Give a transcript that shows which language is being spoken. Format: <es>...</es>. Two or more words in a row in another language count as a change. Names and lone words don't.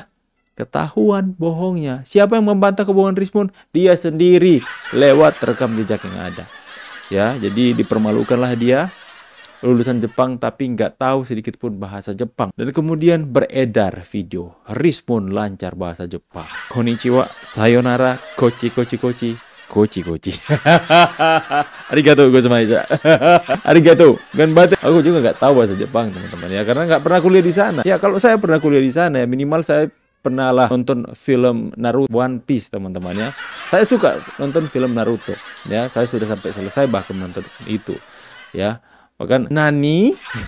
<id>Ketahuan bohongnya. Siapa yang membantah kebohongan Rismon? Dia sendiri lewat rekam jejak yang ada. Ya, jadi dipermalukanlah dia, lulusan Jepang tapi nggak tahu sedikit pun bahasa Jepang. Dan kemudian beredar video Rismon lancar bahasa Jepang.</id> <ja>こんにちは、さようなら、こっち。ありがとうございます. ありがとう。頑張って.</ja> <id>Aku juga nggak tahu bahasa Jepang, teman-teman ya, karena nggak pernah kuliah di sana. Ya, kalau saya pernah kuliah di sana ya minimal saya pernah lah nonton film Naruto, One Piece, teman-teman ya. Saya suka nonton film Naruto ya. Saya sudah sampai selesai bahkan nonton itu ya. Bahkan Nani.</id>